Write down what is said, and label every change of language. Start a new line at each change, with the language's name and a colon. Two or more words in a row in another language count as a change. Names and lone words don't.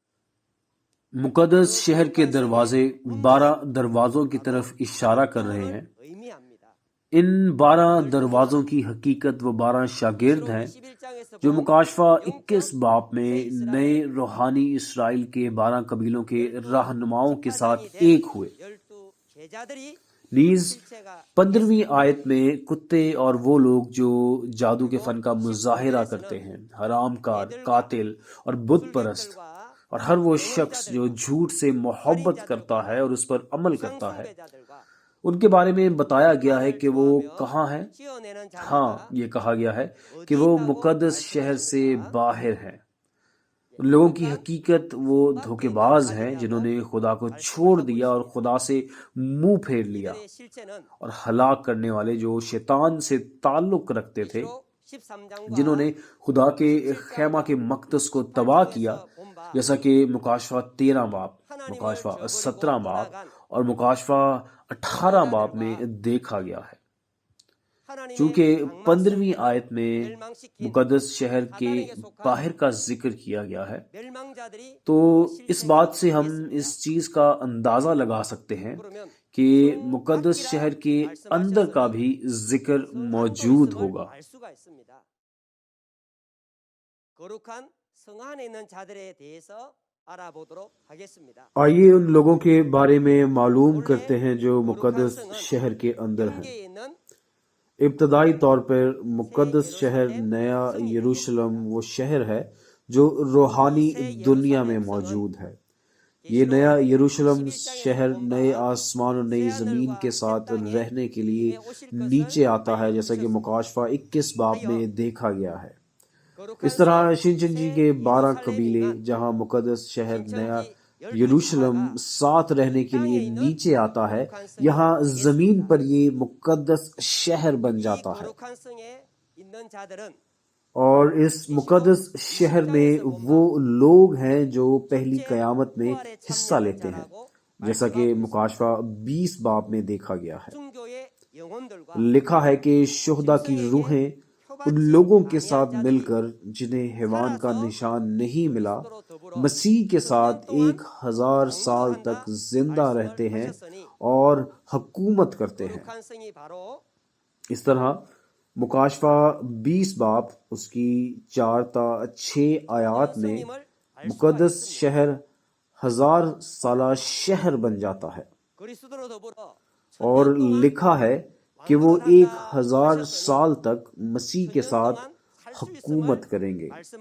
Urdu: مقدس شہر کے دروازے 12 دروازوں کی طرف اشارہ کر رہے ہیں۔
Korean: 의미합니다.
Urdu: ان 12 دروازوں کی حقیقت وہ 12 شاگرد ہیں
Korean: 21장에서
Urdu: جو مکاشفہ 21 باب میں نئے روحانی اسرائیل کے 12 قبیلوں کے رہنماؤں کے ساتھ ایک ہوئے۔
Korean: 12 제자들이
Urdu: نیز
Korean: 실체가
Urdu: 15ویں آیت میں کتے اور وہ لوگ جو جادو کے فن کا مظاہرہ کرتے ہیں، حرام کار، قاتل اور بت پرست، اور ہر وہ شخص جو جھوٹ سے محبت کرتا ہے اور اس پر عمل کرتا ہے، ان کے بارے میں بتایا گیا ہے کہ وہ کہاں ہیں۔ ہاں، یہ کہا گیا ہے کہ وہ مقدس شہر سے باہر ہیں۔ ان لوگوں کی حقیقت وہ دھوکے باز ہیں جنہوں نے خدا کو چھوڑ دیا اور خدا سے منہ پھیر لیا،
Korean: 이들의 실체는
Urdu: اور ہلاک کرنے والے جو شیطان سے تعلق رکھتے تھے،
Korean: 13장과
Urdu: جنہوں نے خدا کے خیمہ کے مقدس کو تباہ کیا، جیسا کہ مکاشفہ 13 باب، مکاشفہ 17 باب اور مکاشفہ 18 باب میں دیکھا گیا ہے۔ چونکہ 15ویں آیت میں مقدس شہر کے باہر کا ذکر کیا گیا ہے،
Korean: 멸망자들이
Urdu: تو اس بات سے ہم اس چیز کا اندازہ لگا سکتے ہیں کہ مقدس شہر کے اندر کا بھی ذکر موجود ہوگا۔
Korean: 알 수가 있습니다. 거룩한 성 안에 있는 자들에 대해서 알아보도록 하겠습니다.
Urdu: آئیے ان لوگوں کے بارے میں معلوم کرتے ہیں جو مقدس شہر کے اندر ہیں۔
Korean: 경계에 있는
Urdu: ابتدائی طور پر مقدس شہر نیا یروشلم وہ شہر ہے جو روحانی دنیا میں موجود ہے۔ یہ نیا یروشلم شہر نئے آسمان اور نئی زمین کے ساتھ رہنے کے لیے نیچے آتا ہے، جیسا کہ مکاشفہ 21 باب میں دیکھا گیا ہے۔ اس طرح شنچن جی کے 12 قبیلے جہاں مقدس شہر نیا یروشلم ساتھ رہنے کے لیے نیچے آتا ہے، یہاں زمین پر یہ مقدس شہر بن جاتا ہے،
Korean: 거룩한 성에 있는 자들은
Urdu: اور اس مقدس شہر میں وہ لوگ ہیں جو پہلی قیامت میں حصہ لیتے ہیں، جیسا کہ مکاشفہ 20 باب میں دیکھا گیا ہے۔
Korean: 중교의 영혼들과
Urdu: لکھا ہے کہ شہداء کی روحیں ان لوگوں کے ساتھ مل کر جنہیں حیوان کا نشان نہیں ملا مسیح کے ساتھ 1000 سال تک زندہ رہتے ہیں اور حکومت کرتے ہیں۔ اس طرح مکاشفہ 20 باب اس کی 4 تا 6 آیات میں مقدس شہر 1000 سالہ شہر بن جاتا ہے اور لکھا ہے کہ وہ 1000 سال تک مسیح کے ساتھ حکومت کریں گے۔